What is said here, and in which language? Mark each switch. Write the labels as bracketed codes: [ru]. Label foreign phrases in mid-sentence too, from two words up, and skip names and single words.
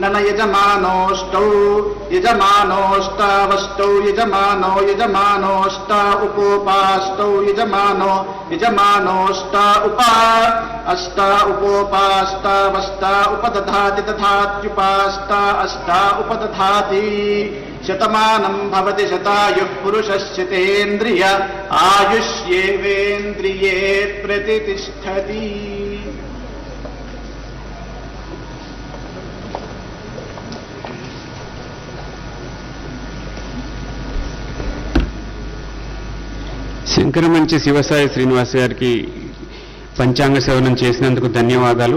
[sa] यजमानोष्टौ यजमानोष्टावष्टौ यजमानोष्टा उपोपाष्टौ यजमानोष्टा उपा अष्टा उपोपाष्टावष्टा उपदधाति तथात्युपाष्टा अष्टा उपदधाति शतमानं भवति शतायुः पुरुषश्चितेन्द्रिय आयुष्येवेन्द्रिये प्रतितिष्ठति। [te] శంకరమంచి శివసాయి శ్రీనివాస్ గారికి పంచాంగ సేవనం చేసినందుకు ధన్యవాదాలు.